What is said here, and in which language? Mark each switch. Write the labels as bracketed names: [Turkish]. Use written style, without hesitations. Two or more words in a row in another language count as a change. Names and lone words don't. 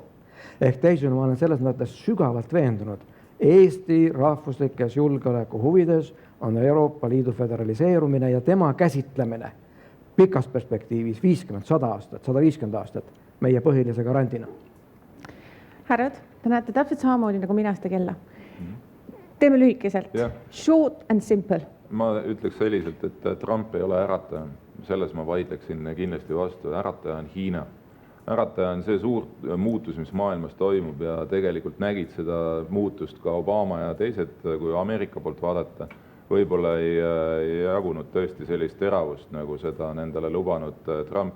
[Estonian] Ehk teisel ma olen selles mõttes sügavalt veendunud, Eesti rahvuslikes julgeoleku huvides on Euroopa Liidu föderaliseerumine ja tema käsitlemine pikas perspektiivis 50, 100 aastat, 150 aastat meie põhilise garandina. Härrad, te näete täpselt samamoodi nagu mina seda kella. Teeme lühikeselt. [English] Short and simple. [Estonian] Ma ütleks selliselt, et Trump ei ole ärataja. Selles ma vaidleksin kindlasti vastu. Ärataja on Hiina. Ärataja on see suur muutus, mis maailmas toimub ja tegelikult nägid seda muutust ka Obama ja teised, kui Ameerika poolt vaadata, võib-olla ei jagunud tõesti sellist teravust, nagu seda nendele lubanud Trump.